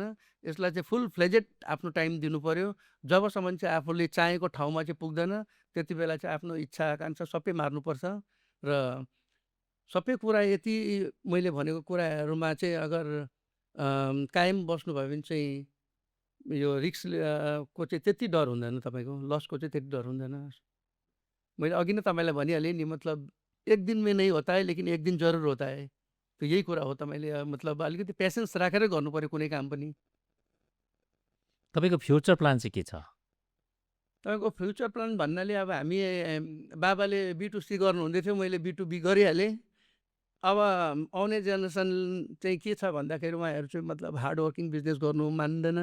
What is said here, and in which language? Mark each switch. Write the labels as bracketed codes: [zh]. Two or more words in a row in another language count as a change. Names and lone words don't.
[ne] यसलाई चाहिँ [en] full fledged [ne] आफ्नो टाइम दिनु पर्यो। जबसम्म चाहिँ आफूले चाहेको ठाउँमा चाहिँ पुग्दैन त्यति बेला चाहिँ आफ्नो इच्छा आकाङ्क्षा सबै मार्नुपर्छ र सबै कुरा यति मैले भनेको कुराहरूमा चाहिँ अगर कायम बस्नुभयो भने चाहिँ यो रिक्स को चाहिँ त्यति डर हुँदैन, तपाईँको लसको चाहिँ त्यति डर हुँदैन। मैले अघि नै तपाईँलाई भनिहालेँ नि मतलब [hi] एक दिन में नहीं होता है लेकिन एक दिन जरुर होता है। [ne] तो यही कुरा हो। तपाईँले मतलब अलिकति [en] patience [ne] राखेरै गर्नु पर्यो कुनै काम पनि। तपाईँको [en] future plan [ne] चाहिँ के छ? तपाईँको [en] future plan [ne] भन्नाले अब हामी बाबाले B2C गर्नुहुँदै थियो, मैले B2B गरिहालेँ। अब आउने जेनेरेसन चाहिँ के छ भन्दाखेरि उहाँहरू चाहिँ मतलब [en] hard working business [ne] गर्नु मान्दैन।